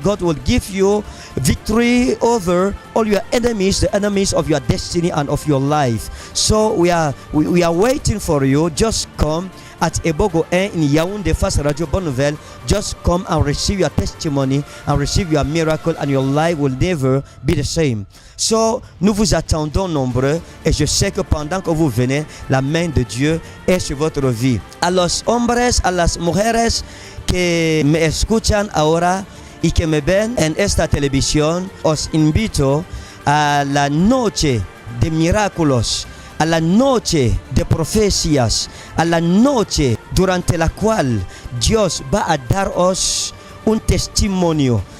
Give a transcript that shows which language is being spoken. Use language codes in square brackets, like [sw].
[en] God will give you victory over all your enemies, the enemies of your destiny and of your life. So we are waiting for you. Just come at Ebogo 1 in Yaoundé face Radio Bonne Nouvelle. Just come and receive your testimony and receive your miracle, and your life will never be the same. [fr] So, nous vous attendons nombreux, et je sais que pendant que vous venez, la main de Dieu est sur votre vie. [es] A los hombres, a las mujeres que me escuchan ahora y que me ven en esta televisión, os invito a la noche de milagros, a la noche de profecías, a la noche durante la cual Dios va a daros un testimonio.